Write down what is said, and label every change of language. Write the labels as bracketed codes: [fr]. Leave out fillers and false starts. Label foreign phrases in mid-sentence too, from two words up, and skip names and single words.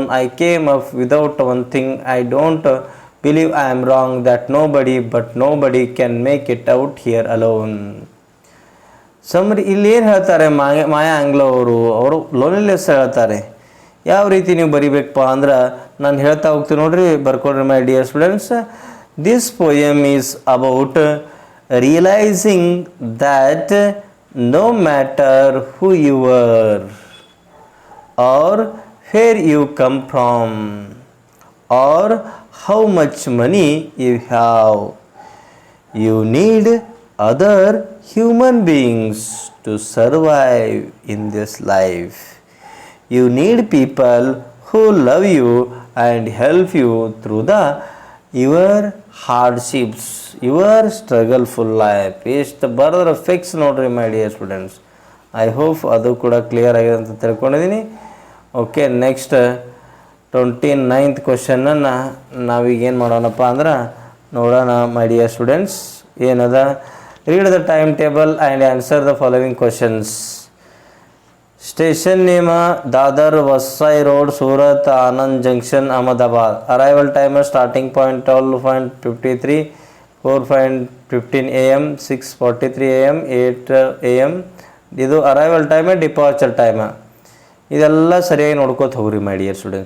[en] I came up without one thing. I don't believe I am wrong that nobody can make it out here alone. [kn] ಸಮರಿ ಇಲ್ಲಿ ಏನು ಹೇಳ್ತಾರೆ ಮಾಯಾ ಆಂಗ್ಲೋ ಅವರು ಲೋನ್ಲಿನೆಸ್ ಹೇಳ್ತಾರೆ. ಯಾವ ರೀತಿ ನೀವು ಬರಿಬೇಕಪ್ಪ ಅಂದ್ರೆ ನಾನು ಹೇಳ್ತಾ ಹೋಗ್ತೀನಿ ನೋಡ್ರಿ, ಬರ್ಕೊಡ್ರಿ [en] my dear students. This poem is about realizing that no matter who you are or where you come from or how much money you have, you need other human beings to survive in this life. You need people who love you and help you through your hardships, your struggleful life. [kn] ಎಷ್ಟು ಬರೆದ್ರೆ ಫಿಕ್ಸ್ ನೋಡ್ರಿ [en] my dear students. I hope [kn] ಅದು ಕೂಡ ಕ್ಲಿಯರ್ ಆಗಿದೆ ಅಂತ ತಿಳ್ಕೊಂಡಿದ್ದೀನಿ. [en] OK, next [kn] 29th ಕ್ವಶನನ್ನು ನಾವೀಗೇನು ಮಾಡೋಣಪ್ಪ ಅಂದ್ರೆ ನೋಡೋಣ [en] my dear students. ಏನದ, Read the time table and answer the following questions. Station name दादर वसई रोड सूरत आनंद जंक्शन अहमदाबाद. Arrival time starting point 12:53, 4:15 AM, 6:43 AM, 8 AM. [kn] ಇದು [en] arrival time, departure time. [kn] ಇದೆಲ್ಲ ಸರಿಯಾಗಿ ನೋಡ್ಕೋತ ಹೋಗ್ರಿ [en] my dear student.